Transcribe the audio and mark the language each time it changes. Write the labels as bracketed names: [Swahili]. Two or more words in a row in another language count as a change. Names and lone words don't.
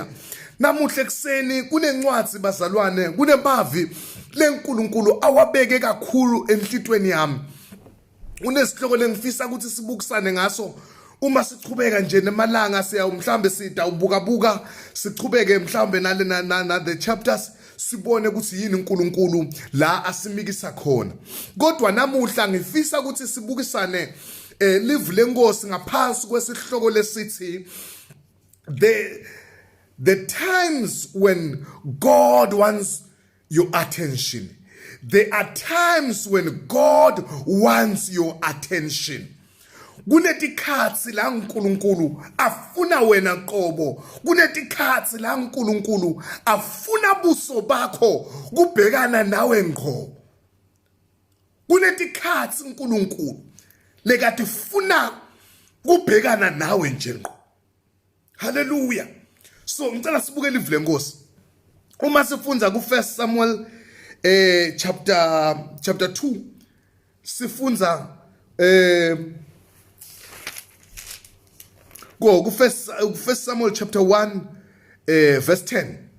[Swati] Namuhle kuseni kunencwadi bazalwane, kunemavi leNkulunkulu awabeke kakhulu enhlitweni yami. Unesihloko lengifisa ukuthi sibukisane ngaso. Uma sichubeka nje nemalanga siya mhlambe sidawubuka sichubeke mhlambe na [English] the chapters [Swati] sibone ukuthi yini uNkulunkulu la asimikisa khona. Kodwa namuhla ngifisa ukuthi sibukisane live lenkosi ngaphansi kwesihloko lesithi [English] the times when God wants your attention. There are times when God wants your attention. [Swati] Kunetikhatsi la uNkulunkulu afuna wena qobo. Kunetikhatsi la uNkulunkulu afuna buso bakho kubhekana nawe ngqo. Kunetikhatsi uNkulunkulu lekati funa kubhekana nawe nje ngqo. Hallelujah. So ngicela sibuke live lenkosi. Uma sifunda ku 1 Samuel chapter 2 sifunza go ku 1 Samuel chapter 1 verse 10.